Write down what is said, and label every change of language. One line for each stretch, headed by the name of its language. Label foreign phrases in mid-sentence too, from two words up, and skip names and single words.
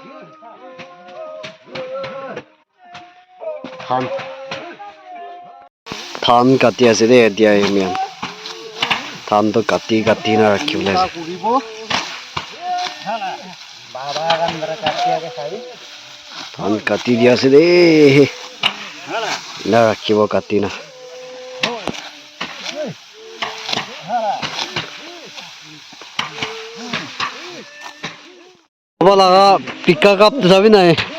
Naga Pidgin: Than kati ase de dia mian. Than to kati na rakhible ase. Than kati dia ase de. Na rakhibo kati na. Bala pika kap jabi nai.